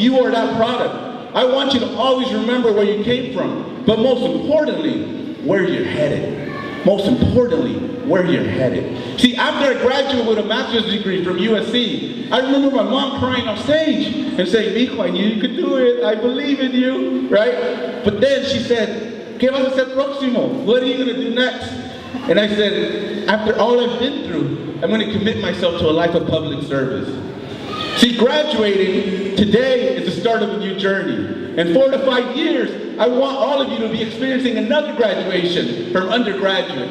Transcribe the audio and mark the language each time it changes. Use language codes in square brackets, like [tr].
[en] You are that product. I want you to always remember where you came from, but most importantly, where you're headed. Most importantly, where you're headed. See, after I graduated with a master's degree from USC, I remember my mom crying on stage and saying, Mijo, I knew you could do it. I believe in you, right? But then she said, [es] ¿Qué vas a hacer próximo? [en] What are you going to do next? And I said, after all I've been through, I'm going to commit myself to a life of public service. See, graduating today is the start of a new journey. In 4 to 5 years, I want all of you to be experiencing another graduation from undergraduate.